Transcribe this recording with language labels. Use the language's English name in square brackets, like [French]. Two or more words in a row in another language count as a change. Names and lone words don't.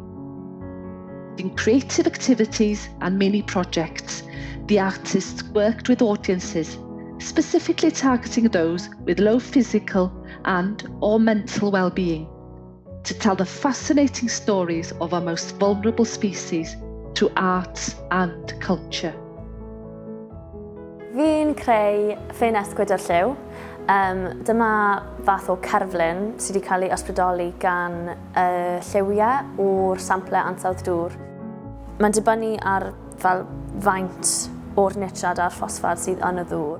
[English] In creative activities and mini projects, the artists worked with audiences, specifically targeting those with low physical and/or mental well-being, to tell the fascinating stories of our most vulnerable species through arts and culture. [Welsh] Fi'n creu ffyn esgwyd ar lliw. Dyma fath o cerflun sydd wedi cael ei ysbrydoli gan lliwiau o'r sample ansawdd dŵr. Mae'n dibynnu ar faint o'r nitrad a'r ffosfad sydd yn y ddŵr.